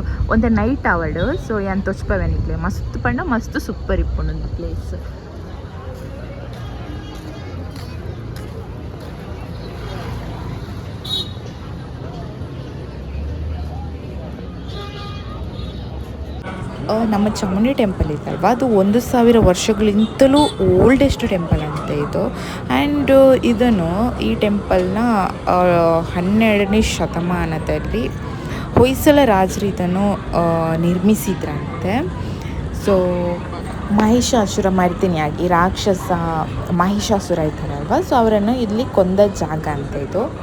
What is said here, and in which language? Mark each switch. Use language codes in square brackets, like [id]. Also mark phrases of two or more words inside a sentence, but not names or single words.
[tcy] ಒಂದು ನೈಟ್ ಅವಡ್ ಸೊ ಏನು ತೊಚ್ಪವೆನಿಕ್ಲೆ ಮಸ್ತ್ ಪಂಡ ಮಸ್ತ್ ಸೂಪರ್ ಇಪ್ಪುಂಡು ಒಂದು ಪ್ಲೇಸ್. [kn] ನಮ್ಮ ಚಾಮುಂಡಿ ಟೆಂಪಲ್ ಇತ್ತಲ್ವ ಅದು 1000 ವರ್ಷಗಳಿಂತಲೂ [en] oldest temple [kn] ಅಂತ ಇದು. ಆ್ಯಂಡ್ ಈ ಟೆಂಪಲ್ನ 12ನೇ ಶತಮಾನದಲ್ಲಿ ಹೊಯ್ಸಳ ರಾಜರು ಇದನ್ನು ನಿರ್ಮಿಸಿದ್ರಂತೆ. ಸೊ ಮಹಿಷಾಸುರ ಮರ್ದಿನಿಯಾಗಿ ರಾಕ್ಷಸ ಮಹಿಷಾಸುರ ಇದ್ದಾರಲ್ವ, ಸೊ ಅವರನ್ನು ಇಲ್ಲಿ ಕೊಂದ ಜಾಗ ಅಂತ ಇದು.